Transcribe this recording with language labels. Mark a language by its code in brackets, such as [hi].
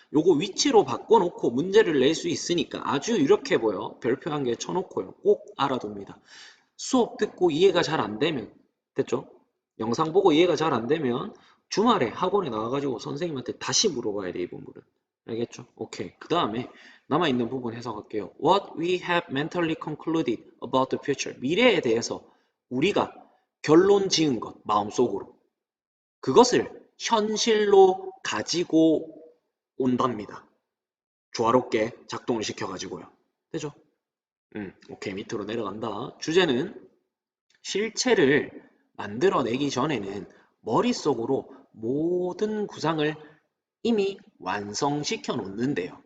[ko] 요거 위치로 바꿔놓고 문제를 낼 수 있으니까 아주 이렇게 보여. 별표 한 개 쳐놓고요. 꼭 알아둡니다. 수업 듣고 이해가 잘 안 되면 됐죠? 영상 보고 이해가 잘 안 되면 주말에 학원에 나와가지고 선생님한테 다시 물어봐야 돼, 이 부분은. 알겠죠? 오케이. 그 다음에 남아있는 부분 해석할게요. [en] What we have mentally concluded about the future. [ko] 미래에 대해서 우리가 결론 지은 것, 마음속으로. 그것을 현실로 가지고 온답니다. 조화롭게 작동을 시켜가지고요. 되죠? 오케이. 밑으로 내려간다. 주제는 실체를 만들어내기 전에는 머릿속으로 모든 구상을 이미 완성시켜 놓는데요.